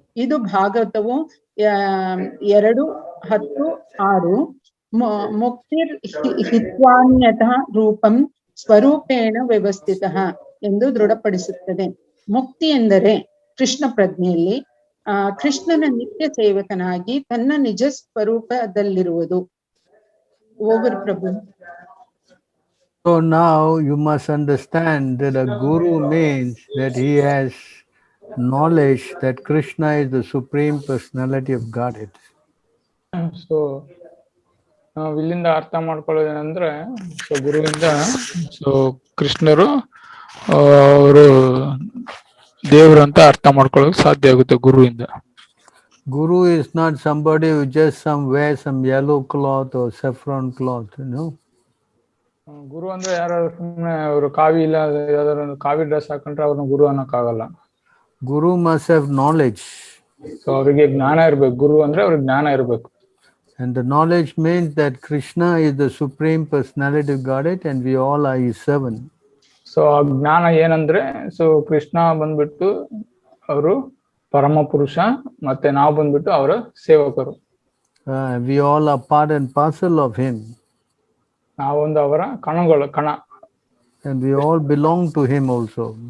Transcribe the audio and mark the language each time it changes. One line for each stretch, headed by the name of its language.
Kannada: ಇದು ಭಾಗವತವು 2:10-6
Sanskrit: ಮುಕ್ತಿರ್ ಹಿತ್ವಾನ್ಯತಃ ರೂಪಂ ಸ್ವರೂಪೇಣ ವ್ಯವಸ್ಥಿತಃ
Kannada: ಎಂದು ದೃಢಪಡಿಸುತ್ತದೆ. ಮುಕ್ತಿ ಎಂದರೆ ಕೃಷ್ಣ ಪ್ರಜ್ಞೆಯಲ್ಲಿ ಕೃಷ್ಣನ ನಿತ್ಯ ಸೇವಕನಾಗಿ ತನ್ನ ನಿಜ ಸ್ವರೂಪದಲ್ಲಿರುವುದು.
English: ಓವರ್ ಪ್ರಭು. So now you must understand that a guru means that he has knowledge that Krishna is the Supreme Personality of Godhead.
Kannada: So ನಾವು ಇಲ್ಲಿಂದ ಅರ್ಥ ಮಾಡ್ಕೊಳ್ಳೋದೇನಂದ್ರೆ, ಸೊ ಗುರುವಿಂದ ಸೊ ಕೃಷ್ಣರು ಅವರು ದೇವರು ಅಂತ ಅರ್ಥ ಮಾಡ್ಕೊಳ್ಳೋಕೆ ಸಾಧ್ಯ ಆಗುತ್ತೆ ಗುರುವಿಂದ.
English: Guru is not somebody who just wear some yellow cloth or saffron cloth, you know.
Kannada: ಗುರು ಅಂದ್ರೆ ಯಾರು ಸುಮ್ಮನೆ ಅವರು ಕಾವಿ ಇಲ್ಲ ಯಾವ್ದಾದ್ರು ಒಂದು ಕಾವಿ ಡ್ರೆಸ್ ಹಾಕೊಂಡ್ರೆ ಅವ್ರನ್ನ ಗುರು ಅನ್ನೋಕ್ಕಾಗಲ್ಲ.
English: Guru must have knowledge.
Kannada: So ಅವರಿಗೆ ಜ್ಞಾನ ಇರ್ಬೇಕು. ಗುರು ಅಂದ್ರೆ ಅವ್ರಿಗೆ ಜ್ಞಾನ ಇರ್ಬೇಕು.
English: And the knowledge means that Krishna is the Supreme Personality of Godhead and we all are his servant.
Kannada: So ಆ ಜ್ಞಾನ ಏನಂದ್ರೆ, ಸೊ ಕೃಷ್ಣ ಬಂದ್ಬಿಟ್ಟು ಅವರು ಪರಮ ಪುರುಷ, ಮತ್ತೆ ನಾವು ಬಂದ್ಬಿಟ್ಟು ಅವರ ಸೇವಕರು.
English: We all are part and parcel of him.
Kannada: ನಾವೊಂದು ಅವರ ಕಣ.
English: And we all belong to him also.